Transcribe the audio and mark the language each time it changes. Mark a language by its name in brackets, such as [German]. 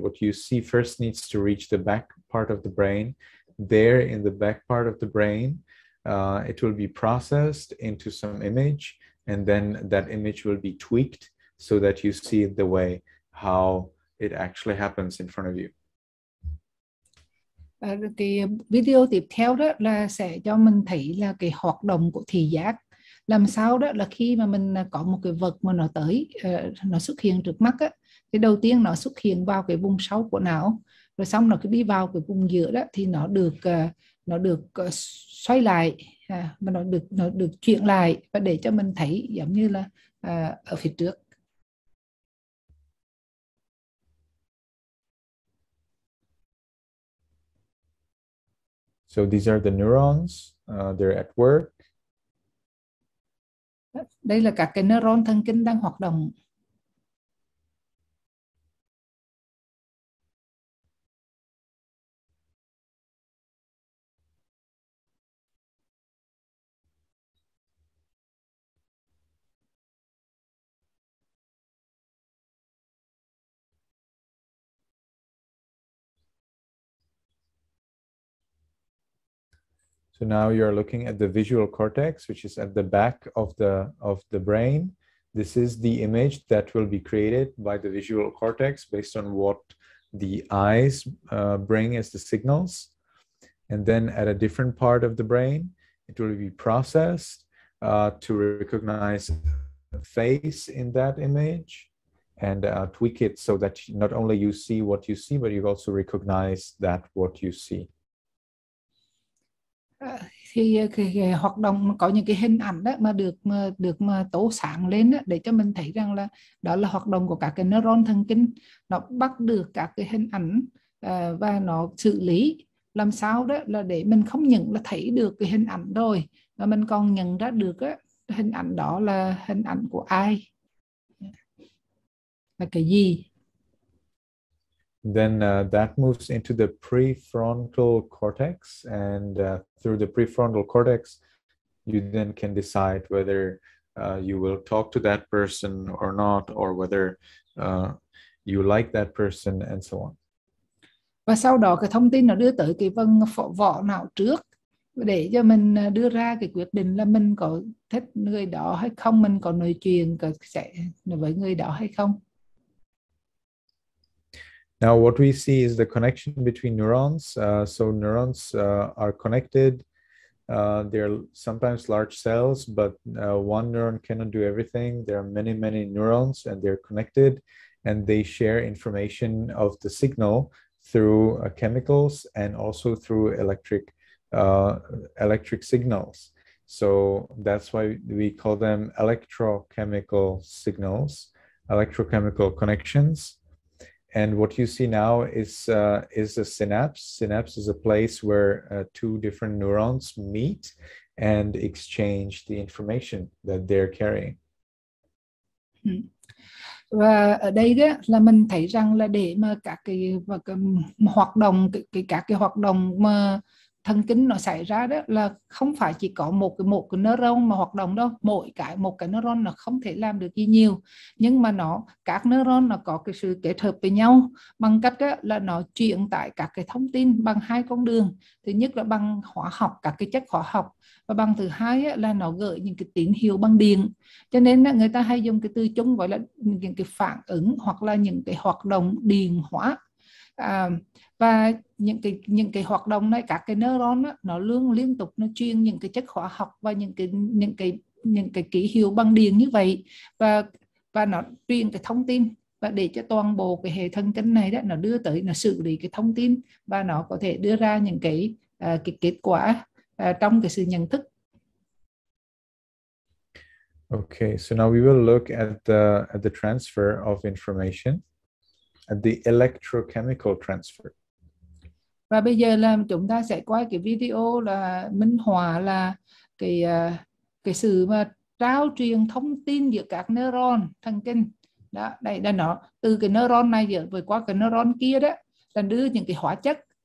[English] What you see first needs to reach the back part of the brain. There in the back part of the brain, it will be processed into some image, and then that image will be tweaked so that you see it the way how it actually happens in front of you. [Vietnamese] Cái video tiếp theo đó là sẽ cho mình thấy là cái hoạt động của thị giác. Làm sao đó là khi mà mình có một cái vật mà nó tới, nó xuất hiện trước mắt á, thì đầu tiên nó xuất hiện vào cái vùng sau của não, rồi xong nó cứ đi vào cái vùng giữa đó thì nó được xoay lại, mà nó được chuyển lại, và để cho mình thấy giống như là ở phía trước. [English] So these are the neurons, they're at work. [Vietnamese] Đây là các cái neuron thần kinh đang hoạt động. [English] So now you're looking at the visual cortex, which is at the back of the brain. This is the image that will be created by the visual cortex based on what the eyes bring as the signals. And then at a different part of the brain, it will be processed to recognize the face in that image and tweak it so that not only you see what you see, but you also recognize that what you see. [Vietnamese] Thì cái hoạt động có những cái hình ảnh đó mà được tố sáng lên đó, để cho mình thấy rằng là đó là hoạt động của các cái neuron thần kinh. Nó bắt được các cái hình ảnh và nó xử lý làm sao đó là để mình không những là thấy được cái hình ảnh rồi, mà mình còn nhận ra được á, hình ảnh đó là hình ảnh của ai, là cái gì. [English] Then that moves into the prefrontal cortex, and through the prefrontal cortex, you then can decide whether you will talk to that person or not, or whether you like that person, and so on. [Vietnamese] Và sau đó cái thông tin nó đưa tới cái vân vỏ não trước, để cho mình đưa ra cái quyết định là mình có thích người đó hay không, mình có nói chuyện sẽ với người đó hay không. [English] Now, what we see is the connection between neurons. So neurons are connected. They're sometimes large cells, but one neuron cannot do everything. There are many, many neurons, and they're connected, and they share information of the signal through chemicals and also through electric signals. So that's why we call them electrochemical signals, electrochemical connections. And what you see now is a synapse. Synapse is a place where two different neurons meet and exchange the information that they're carrying. [Vietnamese] Và ở đây đó là mình thấy rằng là để mà các cái hoạt động các cái hoạt động mà thần kinh nó xảy ra đó là không phải chỉ có một cái neuron mà hoạt động đâu. Một cái neuron nó không thể làm được gì nhiều, nhưng mà các neuron nó có cái sự kết hợp với nhau bằng cách đó là nó truyền tải các cái thông tin bằng hai con đường. Thứ nhất là bằng hóa học, các cái chất hóa học, và bằng thứ hai là nó gửi những cái tín hiệu bằng điện. Cho nên người ta hay dùng cái từ chung gọi là những cái phản ứng hoặc là những cái hoạt động điện hóa. Và những cái hoạt động này, các cái neuron đó, nó liên tục nó truyền những cái chất hóa học và những cái ký hiệu bằng điện như vậy, và nó truyền cái thông tin, và để cho toàn bộ cái hệ thần kinh này đó nó đưa tới, nó xử lý cái thông tin, và nó có thể đưa ra những cái kết quả trong cái sự nhận thức. [English] Okay, so now we will look at the transfer of information, at the electrochemical transfer. [Vietnamese] Và bây giờ là chúng ta sẽ quay cái video là minh họa là cái sự mà trao truyền thông tin giữa các neuron thần kinh. Đó, đây là nó từ cái neuron này vượt qua cái neuron kia đó, là đưa những cái hóa chất,